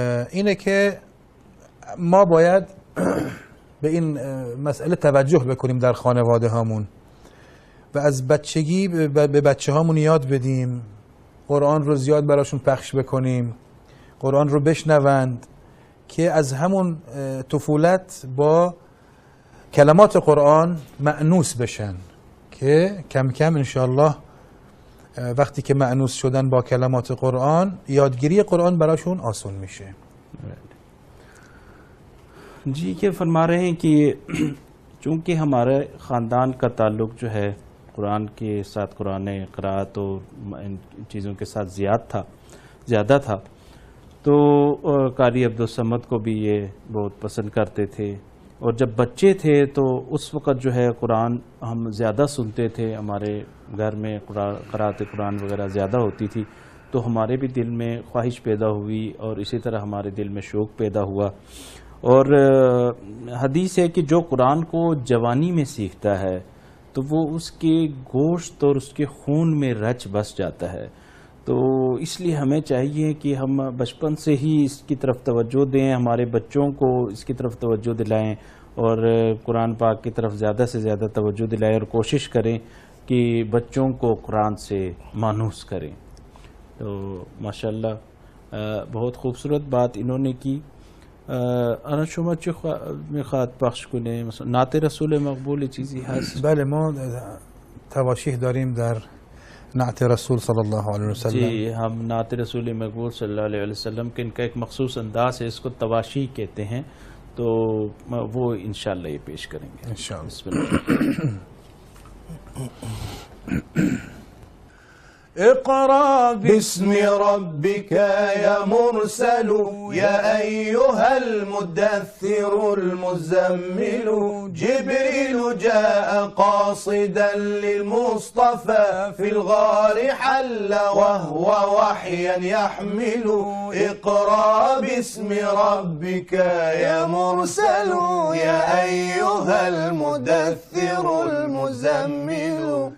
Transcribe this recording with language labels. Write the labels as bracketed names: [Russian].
[Persian] اینه که ما باید به این مسئله توجه بکنیم در خانواده هامون و از بچگی به بچه هامون یاد بدیم، قرآن رو زیاد براشون پخش بکنیم، قرآن رو بشنوند که از همون طفولت با کلمات قرآن مأنوس بشن که کم کم انشاءالله وقتی که مأنوس شدن با کلمات قرآن یادگیری قرآن براشون آسان میشه. [Urdu] جی کہ فرما رہے ہیں کہ چونکہ ہمارے خاندان کا تعلق جو ہے قرآن کے ساتھ، قرآن قرأت اور ان چیزوں کے ساتھ زیادہ تھا، تو قاری عبدالصمد کو بھی یہ بہت پسند کرتے تھے. اور جب بچے تھے تو اس وقت جو ہے قرآن ہم زیادہ سنتے تھے، ہمارے گھر میں قرأت قرآن وغیرہ زیادہ ہوتی تھی، تو ہمارے بھی دل میں خواہش پیدا ہوئی اور اسی طرح ہمارے دل میں شوق پیدا ہوا. اور حدیث ہے کہ جو قرآن کو جوانی میں سیکھتا ہے تو وہ اس کے گوشت اور اس کے خون میں رچ بس جاتا ہے. تو اس لیے ہمیں چاہیے کہ ہم بچپن سے ہی اس کی طرف توجہ دیں، ہمارے بچوں کو اس کی طرف توجہ دلائیں اور قرآن پاک کی طرف زیادہ سے زیادہ توجہ دلائیں اور کوشش کریں کہ بچوں کو قرآن سے مانوس کریں. تو ماشاءاللہ بہت خوبصورت بات انہوں نے کی. [Persian] انا شما چه میخواد پخش کنه؟ مثلا نعت رسول مقبول چیزی هست؟ بله ما تواشیح داریم در نعت رسول صلی اللہ علیہ وسلم. [Urdu] جی ہم نعت رسول مقبول صلی اللہ علیہ وسلم کے ان کا ایک مخصوص انداز ہے، اس کو تواشیح کہتے ہیں، تو وہ انشاءاللہ یہ پیش کریں گے انشاءاللہ. بسم اللہ. [Arabic] اقرأ باسم ربك يا مرسل يا أيها المدثر المزمل جبريل جاء قاصدا للمصطفى في الغار حل وهو وحيا يحمل اقرأ باسم ربك يا مرسل يا أيها المدثر المزمل